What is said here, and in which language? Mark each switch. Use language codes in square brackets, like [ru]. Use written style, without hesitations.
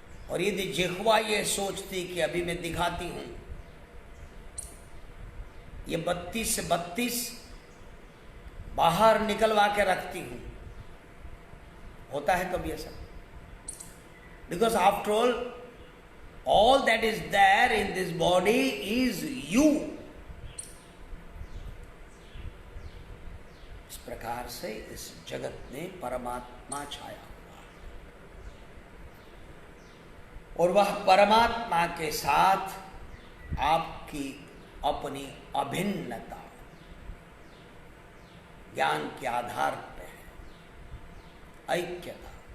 [hi] और यदि जिह्वा ये सोचती कि अभी मैं दिखाती हूं, ये 32 से 32 बाहर निकलवा के रखती हूं, होता है कभी ऐसा? [en] Because after all that is there in this body is you. [hi] इस प्रकार से इस जगत में परमात्मा छाया हुआ और वह परमात्मा के साथ आपकी अपनी अभिन्नता ज्ञान के आधार पर है, ऐक्यता।